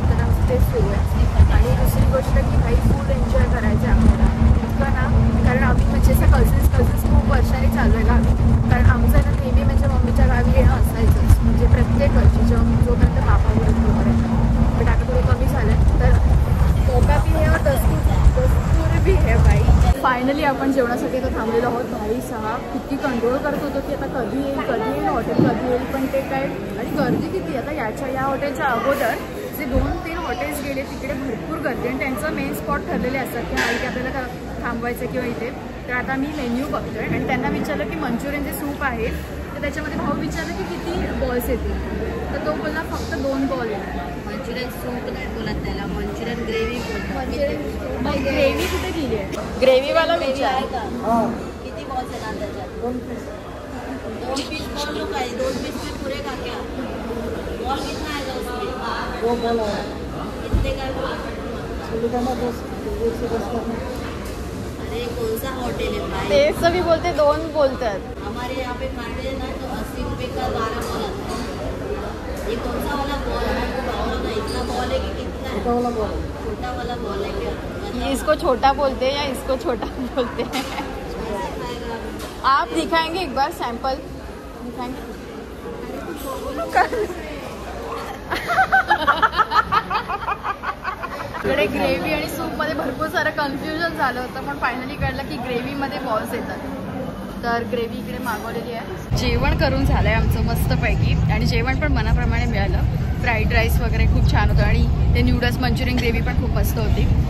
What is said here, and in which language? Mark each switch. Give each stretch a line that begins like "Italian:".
Marathi: तर आमचं तेच सुरू आहे. आणि दुसरी गोष्ट की भाई फूड एन्जॉय करायचं आपल्याला इतकं ना, कारण आम्ही म्हणजे असं कझिन्स खूप वर्षांनी चालू आहे गावी. कारण आमचं ना नेहमी म्हणजे मम्मीच्या गावी येणं असायचंच, म्हणजे प्रत्येक वर्षी जोपर्यंत बापावर तोपर्यंत. पण आता थोडं कमी झालं.
Hindi: तर मोका भी है और दस्तूर भी है भाई.
Marathi: फायनली आपण जेवणासाठी तर थांबलेलो आहोत. भाई 6 किती कंट्रोल करत होतो की आता कधी येईल हॉटेल कधी येईल, पण ते काय. आणि गर्दी किती आता या हॉटेलच्या अगोदर जे 2-3 हॉटेल्स गेले तिकडे भरपूर गर्दी. आणि त्यांचं मेन स्पॉट ठरलेले असतात की हा इथे आपल्याला थांबवायचं किंवा इथे. तर आता मी मेन्यू बघतोय आणि त्यांना विचारलं की मंचुरियन जे सूप आहे तर त्याच्यामध्ये भाऊ विचारलं की किती बॉल्स येतील. तर तो बोलला फक्त 2 बॉल येतील. मंचुरियन सूप नाही बोलत त्याला, मंचुरियन ग्रेव्ही बोलतात. मग ग्रेव्ही कुठे गेली आहे? ग्रेव्हीवाला विचार का किती बॉल्स येणार त्याच्यात?
Hindi: 2 पीस बॉल लो काय 2 पीस में पूरे का क्या बॉल कितना आएगा उसमें? 2 बॉल है. कितने का बोला? अरे कौन सा होटल है भाई?
Marathi: ते सभी बोलते 2 बोलतात.
Hindi: हमारे यहाँ पे खाते हैं ना तो 80 रुपये का 12 बॉल आता है. ये कौन सा वाला बॉल है? इतना बॉल है कि कितना है? छोटा वाला बॉल है क्या? इसको छोटा बोलते हैं या इसको छोटा बोलते हैं? आप दिखाएंगे एक बार सैंपल दिखाएंगे.
Marathi: इकडे ग्रेव्ही आणि सूप मध्ये भरपूर सारं कन्फ्युजन झालं होतं, पण फायनली कळलं की ग्रेव्ही मध्ये बॉल्स येतात. तर ग्रेव्ही इकडे मागवलेली आहे. जेवण करून झालंय आमचं मस्तपैकी आणि जेवण पण मनाप्रमाणे मिळालं. फ्राईड राईस वगैरे खूप छान होतं आणि ते न्यूडल्स मंचुरियन ग्रेव्ही पण खूप मस्त होती.